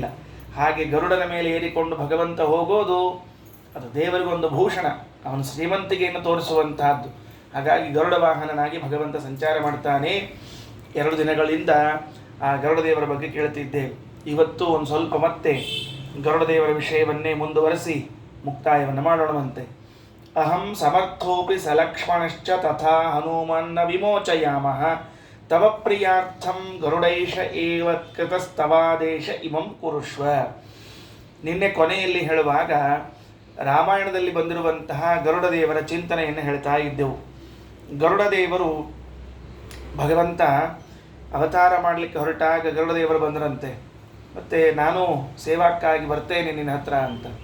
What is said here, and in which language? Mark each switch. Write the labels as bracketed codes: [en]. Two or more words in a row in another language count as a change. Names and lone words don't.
[kn] ಹಾಗೆ ಗರುಡನ ಮೇಲೆ ಏರಿಕೊಂಡು ಭಗವಂತ ಹೋಗೋದು ಅದು ದೇವರಿಗೊಂದು ಭೂಷಣ, ಅವನ ಶ್ರೀಮಂತಿಗೆಯನ್ನು ತೋರಿಸುವಂತಹದ್ದು. ಹಾಗಾಗಿ ಗರುಡ ವಾಹನನಾಗಿ ಭಗವಂತ ಸಂಚಾರ ಮಾಡ್ತಾನೆ. 2 ದಿನಗಳಿಂದ ಆ ಗರುಡದೇವರ ಬಗ್ಗೆ ಕೇಳ್ತಿದ್ದೇವೆ. ಇವತ್ತು ಒಂದು ಸ್ವಲ್ಪ ಮತ್ತೆ ಗರುಡದೇವರ ವಿಷಯವನ್ನೇ ಮುಂದುವರೆಸಿ ಮುಕ್ತಾಯವನ್ನು ಮಾಡೋಣವಂತೆ. [sa] ಅಹಂ ಸಮರ್ಥೋಪಿ ಸಲಕ್ಷ್ಮಣಶ್ಚ ತಥಾ ಹನುಮನ್ನ ವಿಮೋಚಯಾಮಃ ತವ ಪ್ರಿಯಾರ್ಥಂ ಗರುಡೈಷ ಏವ ಕೃತಸ್ತವಾದೇಶ ಇಮಂ ಕುರುಷ್ವ. [kn] ನಿನ್ನೆ ಕೊನೆಯಲ್ಲಿ ಹೇಳುವಾಗ ರಾಮಾಯಣದಲ್ಲಿ ಬಂದಿರುವಂತಹ ಗರುಡದೇವರ ಚಿಂತನೆಯನ್ನು ಹೇಳ್ತಾ ಇದ್ದೆವು. ಗರುಡದೇವರು ಭಗವಂತ ಅವತಾರ ಮಾಡಲಿಕ್ಕೆ ಹೊರಟಾಗ ಗರುಡದೇವರು ಬಂದರಂತೆ. ಮತ್ತು ನಾನು ಸೇವಾಕ್ಕಾಗಿ ಬರ್ತೇನೆ ನಿನ್ನ ಹತ್ರ ಅಂತ.